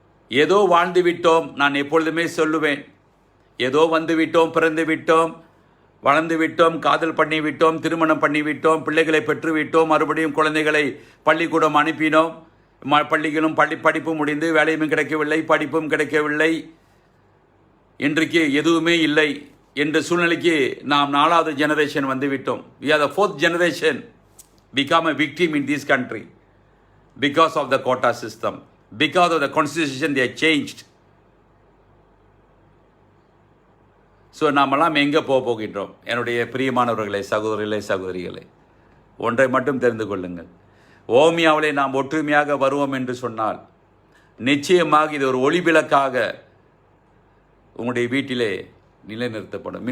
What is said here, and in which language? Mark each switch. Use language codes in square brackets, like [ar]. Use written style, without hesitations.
[ta] ஏதோ வாழ்ந்து விட்டோம். நான் எப்பொழுதுமே சொல்லுவேன், ஏதோ வந்து விட்டோம், பிறந்து விட்டோம், வளர்ந்து விட்டோம், காதல் பண்ணி விட்டோம், திருமணம் பண்ணி விட்டோம், பிள்ளைகளை பெற்று விட்டோம், மறுபடியும் குழந்தைகளை பள்ளிக்கூடம் அனுப்பினோம், பள்ளிகளும் படிப்பும் முடிந்து வேலையும் கிடைக்கவில்லை, படிப்பும் கிடைக்கவில்லை, இன்றைக்கு எதுவுமே இல்லை என்ற சூழ்நிலைக்கு நாம் 4வது ஜெனரேஷன் வந்துவிட்டோம். [en] We are the 4th generation become a victim in this country because of the quota system, because of the constitution they changed. [ta] So நாமெல்லாம் எங்கே போகின்றோம்? என்னுடைய பிரியமானவர்களே, சகோதரிகளே, சகோதரிகளே, ஒன்றை மட்டும் தெரிந்து கொள்ளுங்கள். ஓமியாவிலே நாம் ஒற்றுமையாக வருவோம் என்று சொன்னால் நிச்சயமாக இது ஒரு ஒளிவிளக்காக உங்களுடைய வீட்டிலே நிலைநிறுத்தப்படும்.